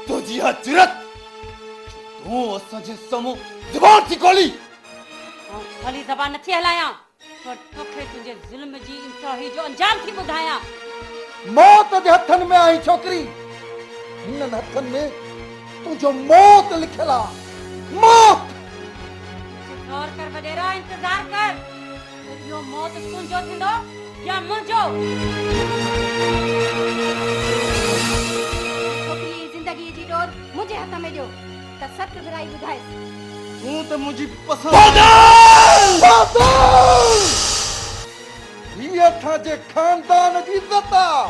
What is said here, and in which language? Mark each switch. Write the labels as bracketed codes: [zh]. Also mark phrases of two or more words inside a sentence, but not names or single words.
[sd] तुझी हजरत तूं असांजे साम्हूं ज़बान थी खोली। खाली ज़बान नथी हलायां, पर तोखे तुंहिंजे ज़ुल्म जी इंतहाई जो अंजाम थी ॿुधायां। मौत जे हथनि में आई छोकिरी, हिननि हथनि में तुंहिंजो मौत लिखियल आहे। मौत गौर कर वडेरा, इंतजार कर। इहो मौत तुंहिंजो थींदो या मुंहिंजो। छोकिरी ज़िंदगी जी डोर मुंहिंजे हथ में ॾियो त सत घराई ॿुधाए। तूं त मुंहिंजी पसंदि हीअ असांजे खानदान जी इज़त आहे।